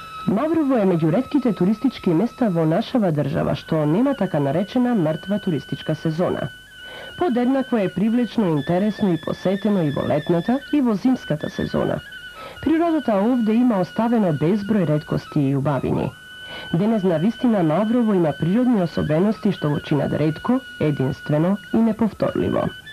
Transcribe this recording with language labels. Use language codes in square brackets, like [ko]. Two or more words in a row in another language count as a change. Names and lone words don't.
[mk] Маврово е меѓу ретките туристички места во нашава држава, што нема така наречена мртва туристичка сезона. Подеднакво е привлечно, интересно и посетено и во летната и во зимската сезона. Природата овде има оставено безброј реткости и убавини. Денес на вистина Маврово има природни особености што го чинат ретко, единствено и неповторливо.